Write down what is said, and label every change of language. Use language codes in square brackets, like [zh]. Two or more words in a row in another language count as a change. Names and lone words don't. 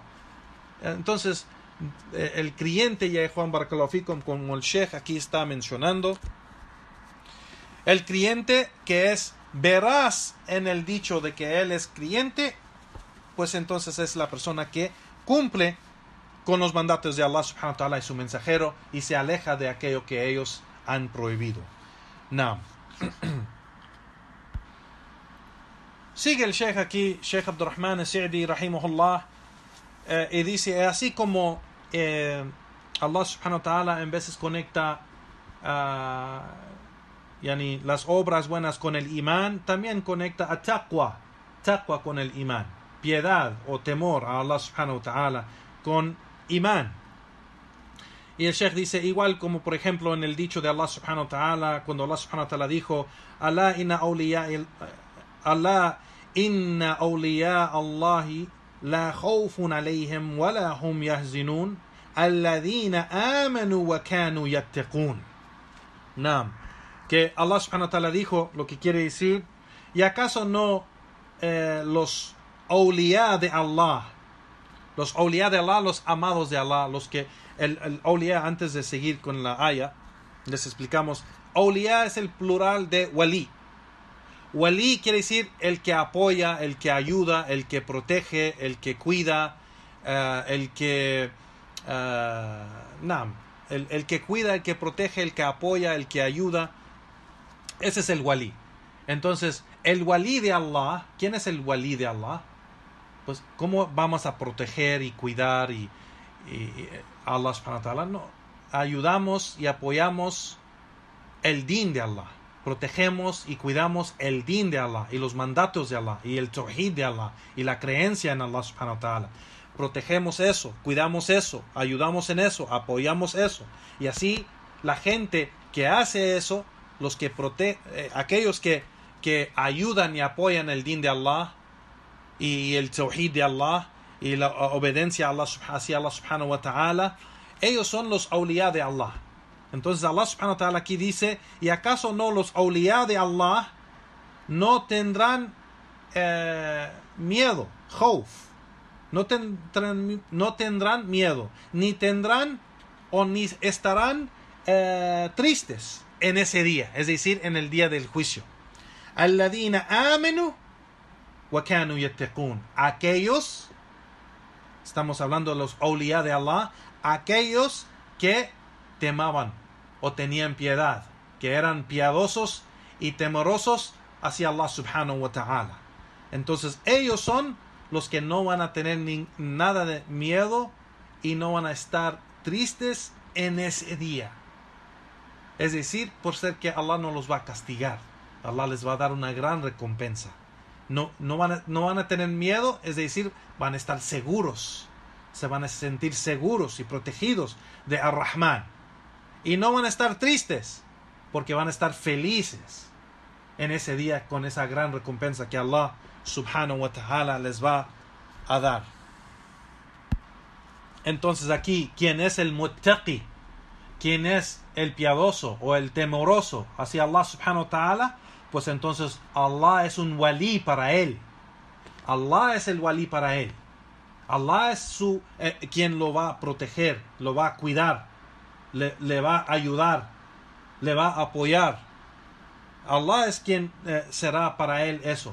[es] Entonces, el creyente, ya Juan [ar] بارك الله فيكم, [es] como el Sheikh aquí está mencionando, el creyente que es veraz en el dicho de que él es creyente, pues entonces es la persona que cumple con los mandatos de [ar] الله سبحانه وتعالى [es] y su mensajero y se aleja de aquello que ellos han prohibido. Now, sigue el Sheikh aquí, Sheikh Abdurrahman al-Sa'di rahimahullah, y dice, así como [ar] الله سبحانه وتعالى [es] en veces conecta las obras buenas con el imán, también conecta a taqwa con el imán, piedad o temor a [ar] الله سبحانه وتعالى [es] con imán. Y el Sheikh dice, igual como por ejemplo en el dicho de [ar] الله سبحانه وتعالى, [es] cuando [ar] الله سبحانه وتعالى [es] dijo, [ar] ألا إن أولياء الله لا خوف عليهم ولا هم يحزنون الذين آمنوا وكانوا يتقون. [es] Que [ar] الله سبحانه وتعالى [es] dijo, lo que quiere decir, ¿y acaso no los awliya de Allah, los amados de Allah, los que el awliya, antes de seguir con la aya, les explicamos, awliya es el plural de wali. Wali quiere decir el que apoya, el que ayuda, el que protege, el que cuida, el que cuida, el que protege, el que apoya, el que ayuda. Ese es el wali. Entonces, el wali de Allah, ¿quién es el wali de Allah? Pues, ¿cómo vamos a proteger y cuidar y [ar] الله سبحانه وتعالى? [es] No, ayudamos y apoyamos el din de Allah. Protegemos y cuidamos el din de Allah y los mandatos de Allah y el tawhid de Allah y la creencia en [ar] الله سبحانه وتعالى. [es] Protegemos eso, cuidamos eso, ayudamos en eso, apoyamos eso. Y así la gente que hace eso, aquellos que que ayudan y apoyan el din de Allah y el tawhid de Allah y la obediencia a Allah, hacia [ar] الله سبحانه وتعالى, [es] ellos son los awliya de Allah. Entonces [ar] الله سبحانه وتعالى [es] aquí dice, ¿y acaso no los awliya de Allah no tendrán miedo, khawf? No tendrán miedo, ni tendrán o ni estarán tristes en ese día, es decir, en el día del juicio. [ar] الذين آمنوا وكانوا يتقون. [es] Aquellos, estamos hablando de los awliya de Allah, aquellos que temaban o tenían piedad, que eran piadosos y temerosos hacia [ar] الله سبحانه وتعالى. [es] Entonces ellos son los que no van a tener nada de miedo y no van a estar tristes en ese día. Es decir, por ser que Allah no los va a castigar, Allah les va a dar una gran recompensa. No van a tener miedo, es decir, van a estar seguros, se van a sentir seguros y protegidos de Ar-Rahman. Y no van a estar tristes, porque van a estar felices en ese día con esa gran recompensa que [ar] الله سبحانه وتعالى [es] les va a dar. Entonces aquí, ¿quién es el muttaqi? ¿Quién es el piadoso o el temoroso hacia [ar] الله سبحانه وتعالى? [es] Pues entonces Allah es un wali para él. Allah es el wali para él. Allah es quien lo va a proteger, lo va a cuidar, le va a ayudar, le va a apoyar. Allah es quien será para él eso.